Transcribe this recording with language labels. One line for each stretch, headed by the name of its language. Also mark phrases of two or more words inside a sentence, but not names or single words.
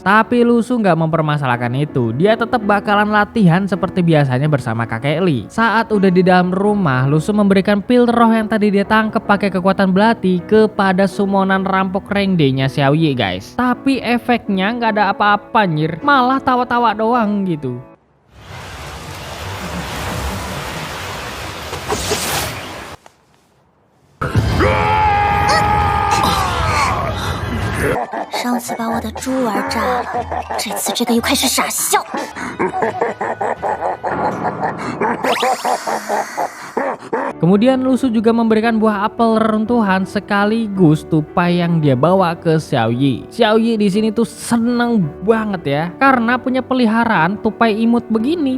Indonesian: Tapi Lu Su gak mempermasalahkan itu. Dia tetap bakalan latihan seperti biasanya bersama kakek Li. Saat udah di dalam dalam rumah, Lusu memberikan pil roh yang tadi dia tangkap pakai kekuatan belati kepada summonan rampok rank D-nya Xiaoyi guys. Tapi efeknya nggak ada apa-apa anjir, malah tawa-tawa doang gitu.
Chinese: 上次把我的猪儿炸了，这次这个又开始傻笑。
Indonesian: Kemudian Lusu juga memberikan buah apel reruntuhan sekaligus tupai yang dia bawa ke Xiaoyi. Xiaoyi di sini tuh seneng banget ya, karena punya peliharaan tupai imut begini.